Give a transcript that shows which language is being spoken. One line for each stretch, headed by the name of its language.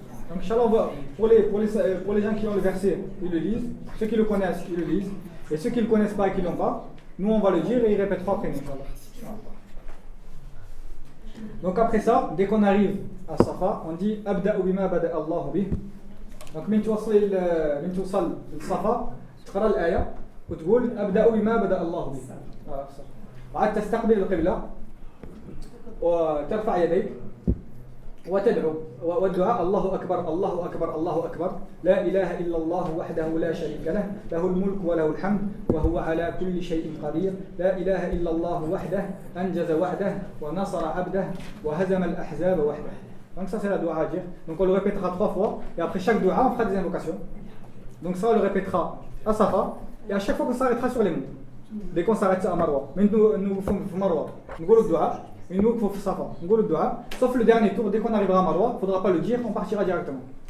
French: Donc Inch'Allah, pour les gens qui ont le verset, ils le lisent. Ceux qui le connaissent, ils le lisent. Et ceux qui ne le connaissent pas et qui ne l'ont pas, nous on va le dire et ils répéteront après nous, Inch'Allah. Donc après ça, dès qu'on arrive à Safa, on dit
Arabic: Abda'u bima bada Allahu bih. Donc من توصل للصفا تقرأ الآية وتقول أبدأ بما بدأ الله به. وعاد تستقبل القبلة وترفع يديك وتدعو والدعاء الله أكبر الله أكبر الله أكبر لا إله إلا الله وحده لا شريك له له الملك وله الحمد وهو على كل شيء قدير لا إله إلا الله وحده أنجز وعده ونصر عبده وهزم الأحزاب وحده.
French: Donc ça c'est la dua à dire. Donc on le répétera 3 fois et après chaque dua on fera des invocations. Donc ça on le répétera à Safa et à chaque fois qu'on s'arrêtera sur les monts. Dès qu'on s'arrête à Marwa, mais nous faisons Marwa, nous faisons le dua, et nous faisons Safa, nous faisons le dua. Sauf le dernier tour, dès qu'on arrivera à Marwa, il ne faudra pas le dire, on partira directement.